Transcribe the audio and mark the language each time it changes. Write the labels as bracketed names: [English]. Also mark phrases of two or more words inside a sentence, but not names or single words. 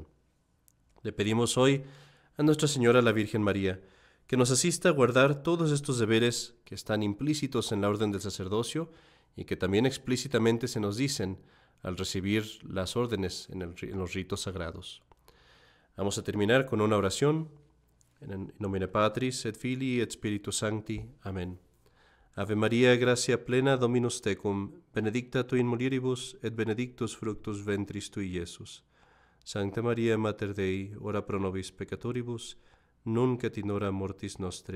[Spanish] Le pedimos hoy a Nuestra Señora la Virgen María que nos asista a guardar todos estos deberes que están implícitos en la orden del sacerdocio y que también explícitamente se nos dicen al recibir las órdenes en los ritos sagrados. Vamos a terminar con una oración. [Latin] In nomine Patris et Filii et Spiritus Sancti. Amén. Ave Maria, gratia plena, Dominus tecum, benedicta tu in mulieribus, et benedictus fructus ventris tui, Iesus. Sancta Maria, Mater Dei, ora pro nobis peccatoribus, nunc et in hora mortis nostre.